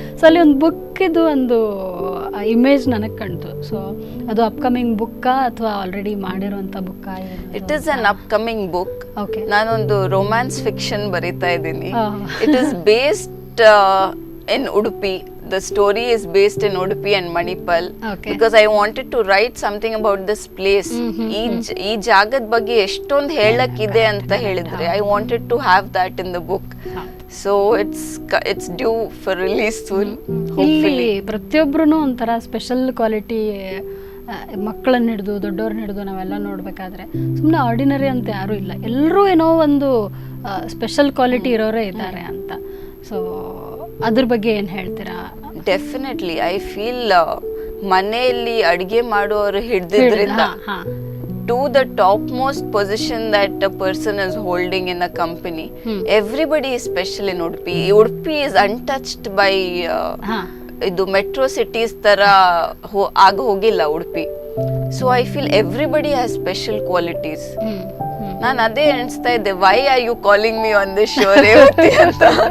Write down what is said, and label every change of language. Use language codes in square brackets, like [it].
[kn] So ಅಲ್ಲಿ ಒಂದು ಬುಕ್ಕಿದು ಒಂದು ಇಮೇಜ್ ನನಗೆ ಕಾಣ್ತು. ಸೊ ಅದು ಅಪ್ಕಮಿಂಗ್ ಬುಕ್ಕಾ ಅಥವಾ ಆಲ್ರೆಡಿ ಮಾಡಿರೋಂಥ book? [en] It is an upcoming book. Okay. [kn] ನಾನೊಂದು ರೊಮ್ಯಾನ್ಸ್ ಫಿಕ್ಷನ್ ಬರೀತಾ ಇದ್ದೀನಿ. [en] It is based in Udupi. The story is based in Udupi and Manipal. Okay. Because I wanted to write something about this place. [kn] ಈ ಜಾಗದ ಬಗ್ಗೆ ಎಷ್ಟೊಂದು ಹೇಳಕ್ಕಿದೆ ಅಂತ ಹೇಳಿದ್ರೆ [en] I wanted to have that in the book. So it's due for release soon, hopefully. [kn] ಇಲ್ಲಿ ಪ್ರತಿಯೊಬ್ಬರೂ ಒಂಥರ special quality. ಮಕ್ಕಳನ್ನ ಹಿಡಿದು ದೊಡ್ಡವ್ರನ್ನ ಹಿಡಿದು ನಾವೆಲ್ಲ ನೋಡಬೇಕಾದ್ರೆ ಸುಮ್ಮನೆ ಆರ್ಡಿನರಿ ಅಂತ ಯಾರೂ ಇಲ್ಲ. ಎಲ್ಲರೂ ಏನೋ ಒಂದು ಸ್ಪೆಷಲ್ ಕ್ವಾಲಿಟಿ ಇರೋರೇ ಇದ್ದಾರೆ ಅಂತ. ಸೊ ಅದ್ರ ಬಗ್ಗೆ ಏನು ಹೇಳ್ತೀರಾ? [en] definitely I feel [kn] ಮನೆಯಲ್ಲಿ ಅಡುಗೆ ಮಾಡೋರು ಹಿಡಿದ್ರಿಂದ [en] to the topmost position that a person is holding in a company, everybody is special in Udupi. Udupi is untouched by [kn] ಇದು ಮೆಟ್ರೋ ಸಿಟೀಸ್ ತರ ಆಗ ಹೋಗಿಲ್ಲ Udupi. [en] So I feel everybody has special qualities. [kn] ನಾನು ಅದೇ ಎಣಿಸ್ತಾ ಇದ್ದೆ, [en] Why are you calling me on this show Revathi ಅಂತ.